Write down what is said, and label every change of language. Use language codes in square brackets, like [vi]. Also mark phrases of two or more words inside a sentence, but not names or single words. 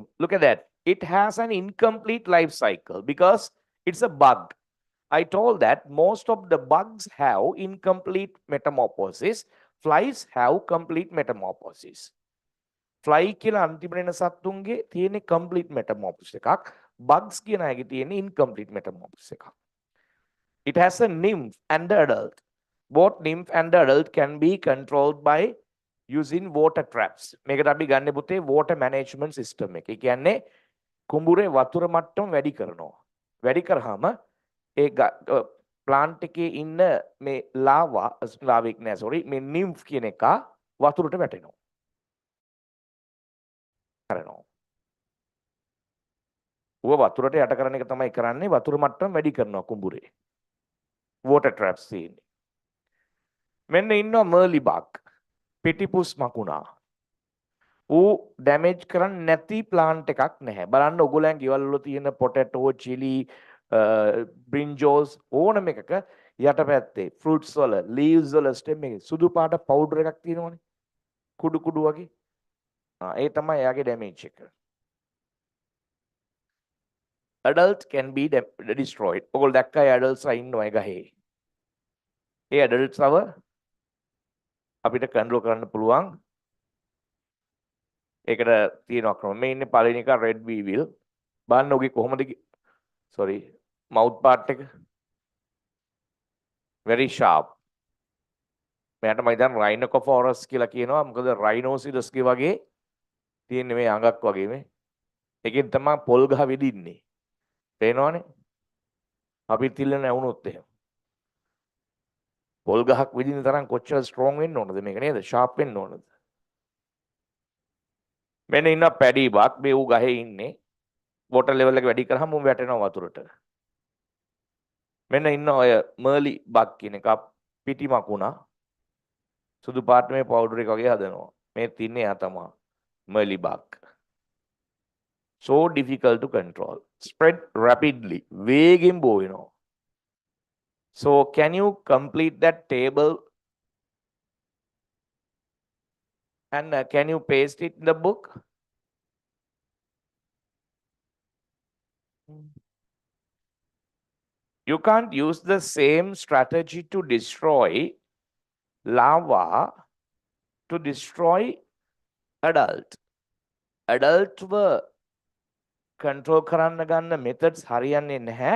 [en] Look at that. It has an incomplete life cycle because it's a bug. I told that most of the bugs have incomplete metamorphosis. Flies have complete metamorphosis. [si] Fly කියලා අන්තිමට එන සත්තුන්ගේ තියෙන [en] complete metamorphosis [si] එකක්. Bugs කියන අයගේ තියෙන [en] incomplete metamorphosis [si] එකක්. [en] It has a nymph and the adult. Both nymph and the adult can be controlled by using water traps. [si] මේකට අපි ගන්න පුතේ [en] water management system [si] එක. ඒ කියන්නේ කුඹුරේ වතුර මට්ටම වැඩි කරනවා. වැඩි කරාම ඒ plant එකේ ඉන්න මේ ලාවෙක් නෑ sorry මේ nymph කියන එක වතුරට වැටෙනවා. කරනවා. ඌව වතුරට යට කරන එක තමයි කරන්නේ වතුර මට්ටම වැඩි කරනවා කුඹුරේ. [en] water traps [si] තියෙන්නේ. මෙන්න ඉන්නවා [en] merly bug. [si] පිටිපුස් මකුණා. ඌ ඩැමේජ් කරන්නේ නැති ප්ලාන්ට් එකක් නැහැ. බලන්න ඔයගොල්ලන් ගෙවල් වල තියෙන [en] potato, chilli, brinjals [si] ඕනම එකක යටපැත්තේ ෆෘට්ස් වල, ලීව්ස් වල, ස්ටෙම් එකේ සුදු පාට පවුඩර් එකක් තියෙනවනේ. කුඩු කුඩු වගේ. ඒ තමයි එයාගේ ඩැමේජ් එක. [en] adult can be destroyed. [si] ඔගොල්ලෝ දැක්කා adults ඉන්නවා ඒ ගහේ. ඒ adults අපිට කන්ට්‍රෝල් කරන්න පුළුවන්. ඒකට තියෙනවා ක්‍රම. මේ ඉන්නේ පළවෙනි එක [en] red weevil. [si] බලන්න ඔගේ කොහොමද [en] sorry mouth part [si] එක [en] very sharp. [si] මෙයාට මම හිතන්නේ rhinoceros කියලා කියනවා. මොකද rhinoceros වගේ තියෙන්නේ මේ අඟක් වගේ මේ. ඒකෙන් තමයි පොල් ගහ වෙදින්නේ. පේනවනේ? අපි තිල්ලන ඇවුනොත් එහෙම. පොල් ගහක් විදින තරම් කොච්චර ස්ට්‍රෝං වෙන්න ඕනද මේක නේද? ෂාප් වෙන්න ඕනද? මෙන්න ඉන්න [en] paddy bug [si] මේ ඌ ගහේ ඉන්නේ. [en] water level [si] එක වැඩි කරාම ඌ වැටෙනවා වතුරට. මෙන්න ඉන්න ඔය [en] mealy bug [si] කියන එක පිටි මකුණා. සුදු පාට මේ පවුඩර් එක වගේ හදනවා. මේ තින්නේ එයා තමයි. [en] mealy bug. So difficult to control. Spread rapidly. [si] වේගෙන් බෝ වෙනවා. [en] So can you complete that table and can you paste it in the book? You can't use the same strategy to destroy larva to destroy adult. Adult were control [si] කරන්න ගන්න methods හරියන්නේ නැහැ.